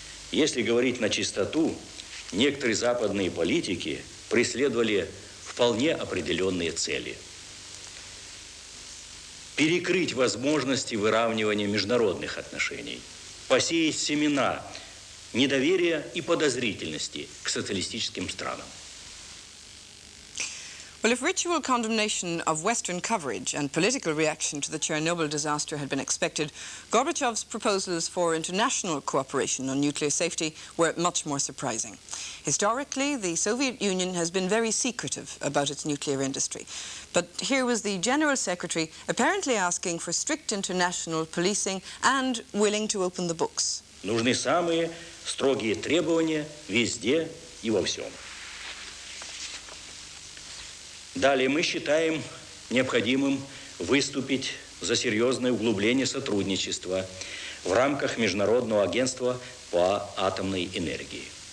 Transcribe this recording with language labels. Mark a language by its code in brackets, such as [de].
[ru] Если говорить на чистоту, некоторые западные политики преследовали вполне определенные цели. Перекрыть возможности выравнивания международных отношений, посеять семена недоверия и подозрительности к социалистическим странам. [en] Well, if ritual condemnation of Western coverage and political reaction to the Chernobyl disaster had been expected, Gorbachev's proposals for international cooperation on nuclear safety were much more surprising. Historically, the Soviet Union has been very secretive about its nuclear industry. But here was the General Secretary apparently asking for strict international policing and willing to open the books. [ru] Нужны самые строгие требования везде и во всем. Далее мы считаем необходимым выступить за серьезное углубление сотрудничества в рамках Международного агентства по атомной энергии.